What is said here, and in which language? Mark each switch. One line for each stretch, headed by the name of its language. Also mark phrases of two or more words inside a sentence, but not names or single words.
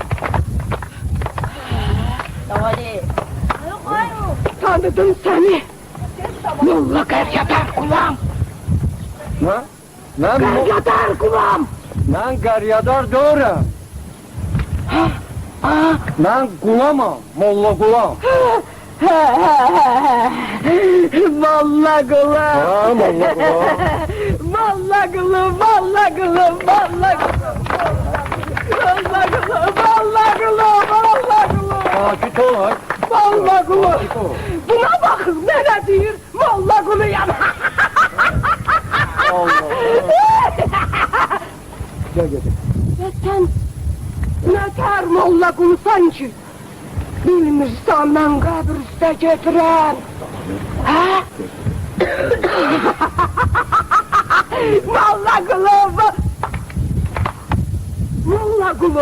Turkish: Tanıdım seni. Molla Garyadar Kulam. Ne? Ben Garyadar Kulam. Ben garyadar doğru. Ben kulamam, molla kulam. Molla Kulam. Ha, molla kulam. Molla Kulam, Molla Kulam, Molla Kulam. Molla Kulam, Molla Kulam, Molla Kulam. Sakit ol ha. Molla Kulam. Sakit ol. Buna bakın ne diyor? Molla Kulam. Allah. Gel gel. Ve sen
Azerbaijani: Nətər molla qulusan ki, bilmirsən mən qəbir üstə getirəm. Hə? Molla qulu, molla qulu.